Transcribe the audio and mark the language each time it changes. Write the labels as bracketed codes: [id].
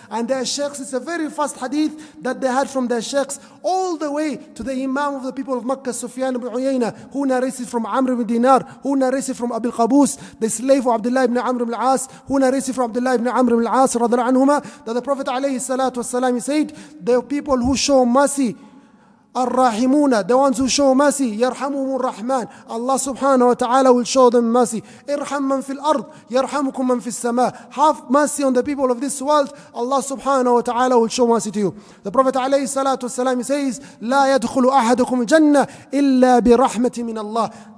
[en] And their sheikhs, it's a very first hadith that they had from their sheikhs, all the way to the Imam of the people of Makkah, Sufyan ibn Uyayna, who narrated from Amr ibn Dinar, who narrated from Abu al-Qabus, the slave of Abdullah ibn Amr ibn al-As, who narrated from Abdullah ibn Amr ibn al-As, radhiallahu anhuma, that the Prophet alayhi salatu wasalam, he said, the people who show mercy, الراحمون, the ones who show mercy, يرحمهم الرحمن, Allah subhanahu wa ta'ala will show them mercy. [ar] ارحم من في الأرض يرحمكم من في السماء. [en] Have mercy on the people of this world, Allah subhanahu wa ta'ala will show mercy to you. The Prophet alayhi salatu wasalam says, لا يدخل أحدكم الجنة إلا برحمة من الله.